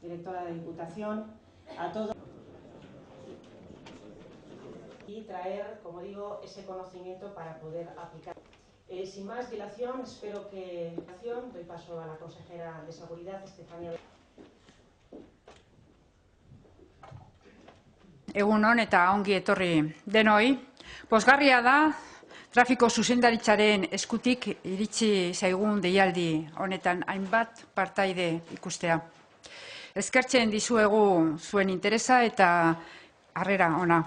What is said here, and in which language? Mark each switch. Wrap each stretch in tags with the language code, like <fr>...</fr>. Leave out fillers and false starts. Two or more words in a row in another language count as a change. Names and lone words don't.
<es>directora de la Diputación, a todos, y traer, como digo, ese conocimiento para poder aplicar. Sin más dilación, espero que doy paso a la consejera de Seguridad, Estefanía.</es> <eu>Egun on eta ongi etorri denoi. Pozgarria da, trafiko zuzendaritzaren eskutik iritsi zaigun deialdi honetan hainbat partaide ikustea. Eskertzen dizuegu zuen interesa eta harrera ona.</eu>